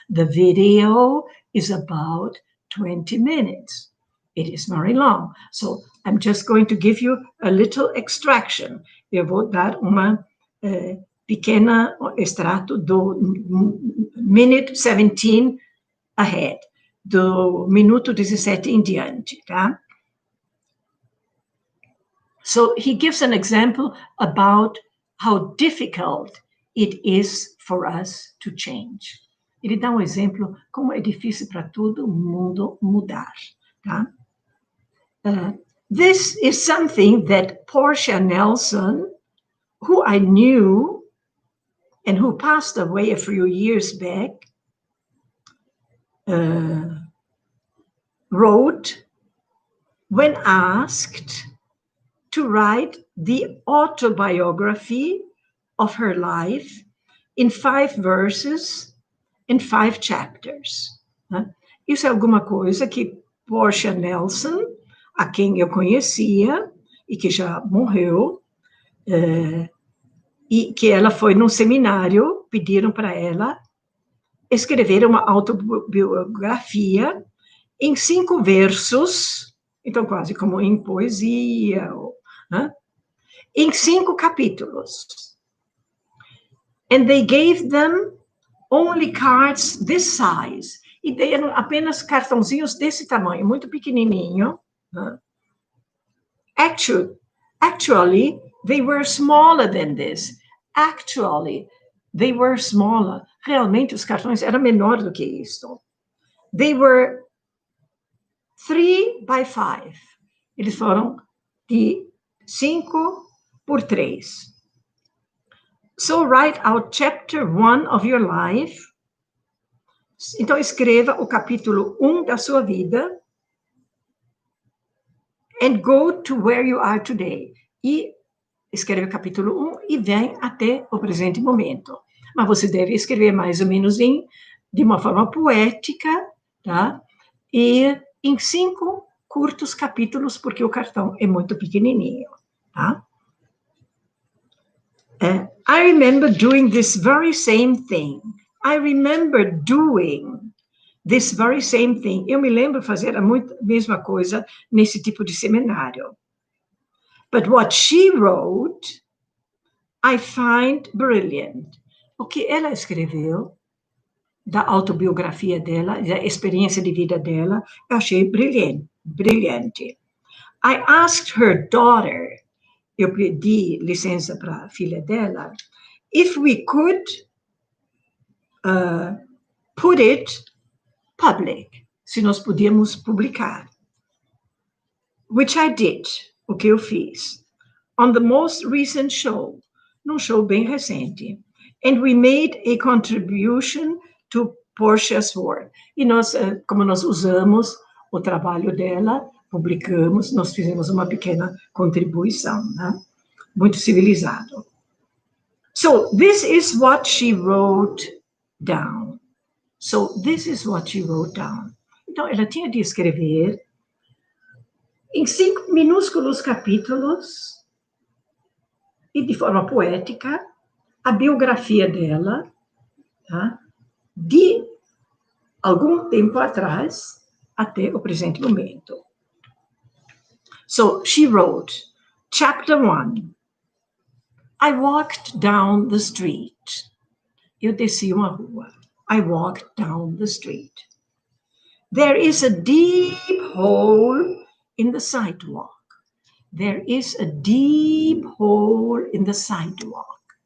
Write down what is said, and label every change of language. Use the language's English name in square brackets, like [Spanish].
[English] The video is about 20 minutes. It is very long. So I'm just going to give you a little extraction. [Portuguese] Eu vou dar uma pequena extrato do [English] minute 17 ahead, [Portuguese] do minuto 17 em diante, tá? [English] So he gives an example about how difficult it is for us to change. [Portuguese] Ele dá exemplo como é difícil para todo mundo mudar, tá? [English] This is something that Portia Nelson, who I knew and who passed away a few years back, wrote when asked to write the autobiography of her life in 5 verses and 5 chapters. [Portuguese] Isso é alguma coisa que Portia Nelson, a quem eu conhecia e que já morreu, e que ela foi num seminário, pediram para ela escrever uma autobiografia em 5 versos, então quase como em poesia, em 5 capítulos. [English] And they gave them only cards this size. [Portuguese] E deram apenas cartãozinhos desse tamanho, muito pequenininho. [English] Actually, they were smaller than this. Actually, they were smaller. [Portuguese] Realmente, os cartões eram menores do que isso. [English] They were 3 by 5. [Portuguese] Eles foram de 5 por 3. [English] So write out chapter 1 of your life. [Portuguese] Então, escreva o capítulo 1 da sua vida. [English] And go to where you are today. [Portuguese] E escreve o capítulo 1 e vem até o presente momento. Mas você deve escrever mais ou menos de uma forma poética, tá? E em 5 curtos capítulos, porque o cartão é muito pequenininho, tá? [English] I remember doing this very same thing. I remember doing this very same thing. [Portuguese] Eu me lembro fazer a mesma coisa nesse tipo de seminário. [English] But what she wrote, I find brilliant. [Portuguese] O que ela escreveu da autobiografia dela, da experiência de vida dela, eu achei brilhante. [English] I asked her daughter, [Portuguese] eu pedi licença para a filha dela, [English] if we could put it public, [Portuguese] se nós podíamos publicar. [English] Which I did, [Portuguese] o que eu fiz. [English] On the most recent show, [Portuguese] num show bem recente. [English] And we made a contribution to Portia's work. [Portuguese] E nós, como nós usamos o trabalho dela, publicamos, nós fizemos uma pequena contribuição, né? Muito civilizado. [English] So, this is what she wrote down. So, this is what she wrote down. [Portuguese] Então, ela tinha de escrever em 5 minúsculos capítulos e de forma poética a biografia dela, tá? De algum tempo atrás até o presente momento. [English] So she wrote, Chapter 1. I walked down the street. [Portuguese] Eu desci uma rua. [English] I walked down the street. There is a deep hole in the sidewalk. There is a deep hole in the sidewalk.